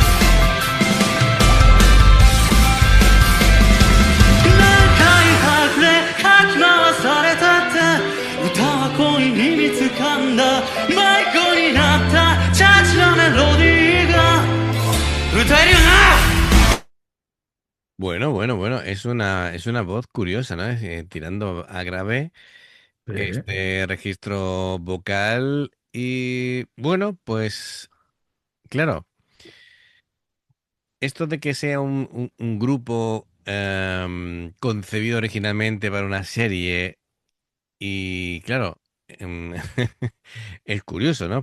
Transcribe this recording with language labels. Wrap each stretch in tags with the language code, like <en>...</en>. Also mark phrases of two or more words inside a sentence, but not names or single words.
<ja>何回溢れかき回されたって歌は恋に見つかんだ迷子になったチャチなメロディーが歌えるよな</ja> <es>Bueno, bueno, bueno, es una voz curiosa, ¿no? Tirando a grave Sí. este registro vocal y bueno, pues claro, esto de que sea un grupo concebido originalmente para una serie y claro, es curioso, ¿no?</es>